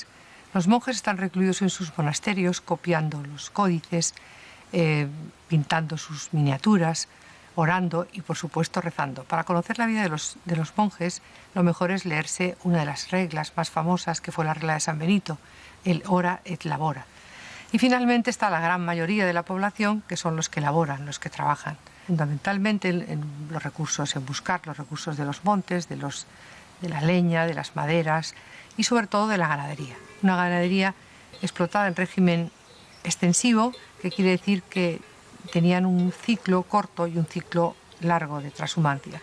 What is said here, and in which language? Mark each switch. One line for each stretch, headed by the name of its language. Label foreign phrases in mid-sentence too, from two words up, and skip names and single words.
Spanish: Los monjes están recluidos en sus monasterios, copiando los códices, pintando sus miniaturas, orando y, por supuesto, rezando. Para conocer la vida de los monjes, lo mejor es leerse una de las reglas más famosas, que fue la regla de San Benito, el
Latin: ora et labora.
Spanish: Y finalmente está la gran mayoría de la población, que son los que laboran, los que trabajan, fundamentalmente en los recursos, en buscar los recursos de los montes, de la leña, de las maderas y sobre todo de la ganadería. Una ganadería explotada en régimen extensivo, que quiere decir que tenían un ciclo corto y un ciclo largo de transhumancia.